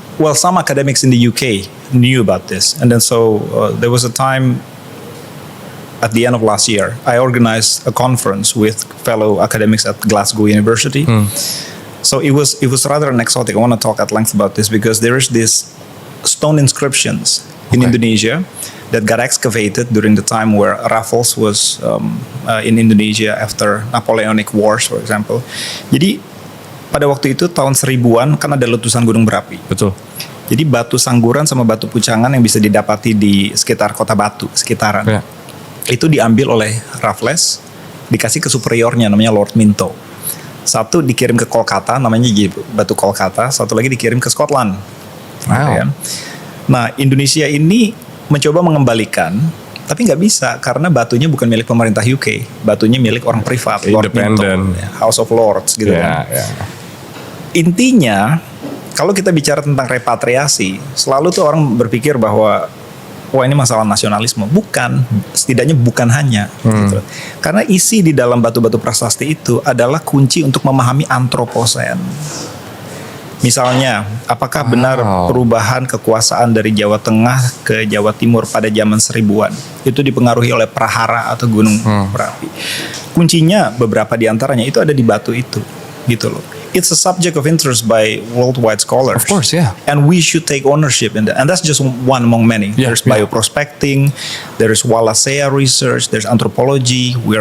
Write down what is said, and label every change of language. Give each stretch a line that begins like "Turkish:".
English: well, some academics in the UK knew about this, and then so there was a time at the end of last year I organized a conference with fellow academics at Glasgow University. So it was rather an exotic. I want to talk at length about this because there is this stone inscriptions in Okay. Indonesia that got excavated during the time where Raffles was in Indonesia after Napoleonic Wars, for example.
Indonesian: Jadi pada waktu itu tahun 1000-an kan ada letusan gunung berapi. Betul. Jadi batu sangguran sama batu pucangan yang bisa didapati di sekitar kota Batu, sekitaran. Ya. Itu diambil oleh Raffles, dikasih ke superiornya namanya Lord Minto. Satu dikirim ke Kolkata, namanya batu Kolkata, satu lagi dikirim ke Scotland. Wow. Gitu kan. Nah, Indonesia ini mencoba mengembalikan, tapi nggak bisa karena batunya bukan milik pemerintah UK, batunya milik orang privat, Lord Minto,
English: Independent.
Indonesian: House of Lords gitu kan. Ya, ya. Intinya kalau kita bicara tentang repatriasi, selalu tuh orang berpikir bahwa wah ini masalah nasionalisme. Bukan, setidaknya bukan hanya. Gitu. Karena isi di dalam batu-batu prasasti itu adalah kunci untuk memahami antroposen. Misalnya, apakah benar perubahan kekuasaan dari Jawa Tengah ke Jawa Timur pada zaman 1000-an itu dipengaruhi oleh prahara atau gunung berapi? Kuncinya beberapa di antaranya itu ada di batu itu, gitu loh.
English: It's a subject of interest by worldwide scholars. Of course, yeah. And we should take ownership in that. And that's just one among many. Yeah, There's yeah. bioprospecting, there's Wallacea research, there's anthropology.